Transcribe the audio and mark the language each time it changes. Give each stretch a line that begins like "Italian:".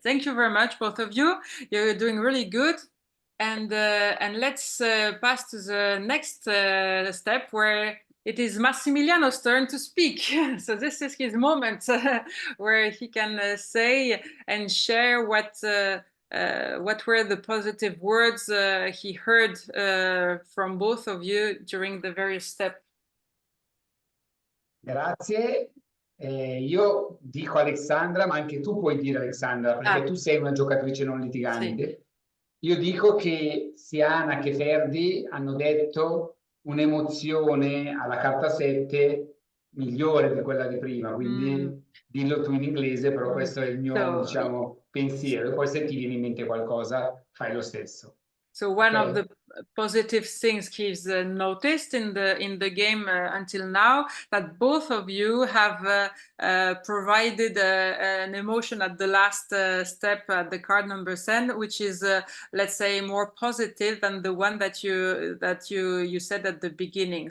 English: Thank you very much, both of you. You're doing really good. And let's pass to the next step, where it is Massimiliano's turn to speak. So this is his moment where he can say and share what were the positive words he heard from both of you during the various steps.
Italian: Grazie. Io dico Alexandra, ma anche tu puoi dire Alexandra, perché tu sei una giocatrice non litigante. Sì. Io dico che sia Anna che Ferdi hanno detto un'emozione alla carta 7 migliore di quella di prima, quindi dillo tu in inglese, però questo è il mio, diciamo, pensiero. E poi se ti viene in mente qualcosa, fai lo stesso.
English: So one of the positive things he's noticed in the game until now, that both of you have provided an emotion at the last step at the card number 10, which is let's say more positive than the one that you said at the beginning.